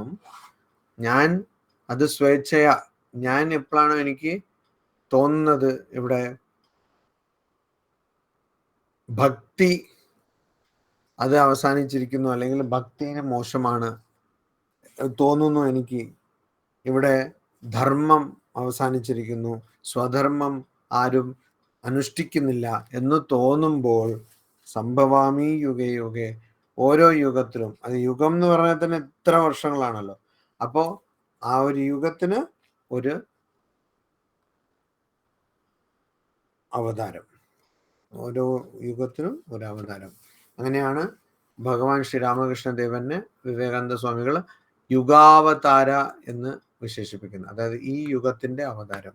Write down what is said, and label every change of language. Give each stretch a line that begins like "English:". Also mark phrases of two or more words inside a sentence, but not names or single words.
Malayalam: ഞാൻ അത് സ്വേച്ഛയാ, ഞാൻ എപ്പോഴാണോ എനിക്ക് തോന്നുന്നത് ഇവിടെ ഭക്തി അത് അവസാനിച്ചിരിക്കുന്നു, അല്ലെങ്കിൽ ഭക്തിന് മോശമാണ് തോന്നുന്നു, എനിക്ക് ഇവിടെ ധർമ്മം അവസാനിച്ചിരിക്കുന്നു, സ്വധർമ്മം ആരും അനുഷ്ഠിക്കുന്നില്ല എന്ന് തോന്നുമ്പോൾ
Sanskrit: സംഭവാമി യുഗേ യുഗേ,
Malayalam: ഓരോ യുഗത്തിലും, അത് യുഗം എന്ന് പറഞ്ഞാൽ തന്നെ എത്ര വർഷങ്ങളാണല്ലോ. അപ്പോ ആ ഒരു യുഗത്തിന് ഒരു അവതാരം, ഓരോ യുഗത്തിനും ഒരു അവതാരം. അങ്ങനെയാണ് ഭഗവാൻ ശ്രീരാമകൃഷ്ണദേവനെ വിവേകാനന്ദ സ്വാമികൾ യുഗാവതാര എന്ന് വിശേഷിപ്പിക്കുന്നത്, അതായത് ഈ യുഗത്തിന്റെ അവതാരം.